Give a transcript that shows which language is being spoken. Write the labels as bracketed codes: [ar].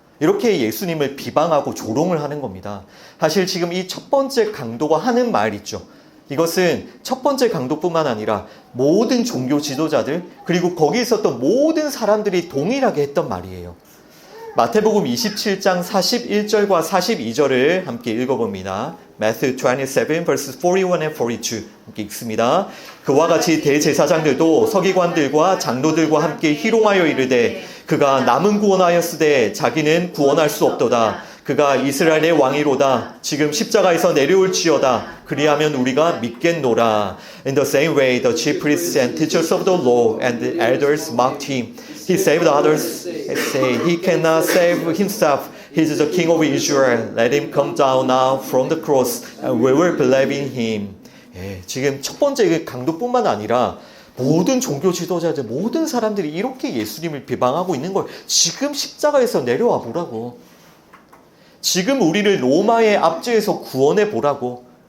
[ko] 이렇게 예수님을 비방하고 조롱을 하는 겁니다. 사실 지금 이 첫 번째 강도가 하는 말 있죠. 이것은 첫 번째 강도뿐만 아니라 모든 종교 지도자들 그리고 거기 있었던 모든 사람들이 동일하게 했던 말이에요. 마태복음 27장 41절과 42절을 함께 읽어봅니다. Matthew 27 verses 41 and 42 함께 읽습니다. 그와 같이 대제사장들도 서기관들과 장로들과 함께 희롱하여 이르되 그가 남은 구원하였으되 자기는 구원할 수 없도다. 그가 이스라엘의 왕이로다. 지금 십자가에서 내려올지어다. 그리하면 우리가 믿겠노라. [en] In the same way the chief priests and teachers of the law and the elders mocked him. He saved others, say he cannot save himself. He is the king of Israel. Let him come down now from the cross and we will believe in him. [ko] 지금 첫 번째 강도뿐만 아니라 모든 종교 지도자들, 모든 사람들이 이렇게 예수님을 비방하고 있는 걸 지금 십자가에서 내려와 보라고. 지금 우리를 로마의 압제에서 구원해 보라고.